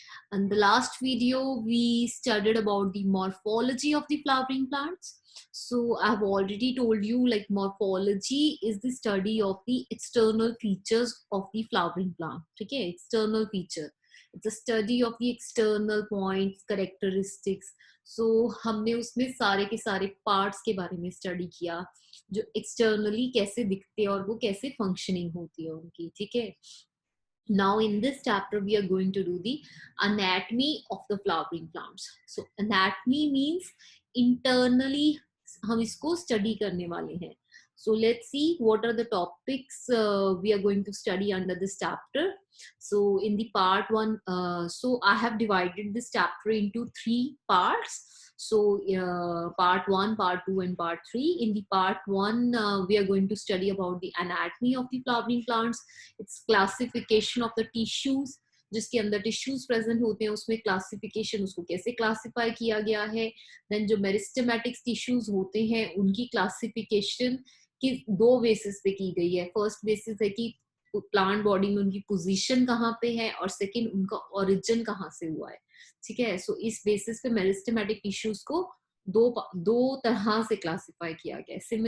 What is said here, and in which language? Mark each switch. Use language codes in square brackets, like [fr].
[en] In the last video, we studied about the morphology of the flowering plants. So I've already told you, like, morphology is the study of the external features of the flowering plant. Okay, external feature. It's a study of the external points, characteristics. [hi] So हमने उसमें सारे के सारे parts के बारे में study किया, जो एक्सटर्नली कैसे दिखते हैं और वो कैसे फंक्शनिंग होती है उनकी. ठीक है. [en] Now in this chapter we are going to do the anatomy of the flowering plants. So anatomy means internally [hi] हम इसको study करने वाले हैं. [en] So let's see what are the topics we are going to study under this chapter. So in the part 1, so I have divided this chapter into 3 parts. So part 1, part 2 and part 3. In the part 1 we are going to study about the anatomy of the flowering plants, its classification of the tissues, [hi] जिसके अंदर tissues present होते हैं उसमें classification, उसको कैसे classify किया गया है. देन जो मेरिस्टेमेटिक्स टिश्यूज होते हैं उनकी क्लासिफिकेशन की 2 बेसिस पे की गई है. फर्स्ट बेसिस है कि प्लांट बॉडी में उनकी पोजीशन कहाँ पे है, और सेकंड उनका ओरिजिन कहाँ से हुआ है. ठीक है. सो इस बेसिस पे मेरिस्टेमेटिक टिश्यूज को दो तरह से क्लासिफाई किया गया है.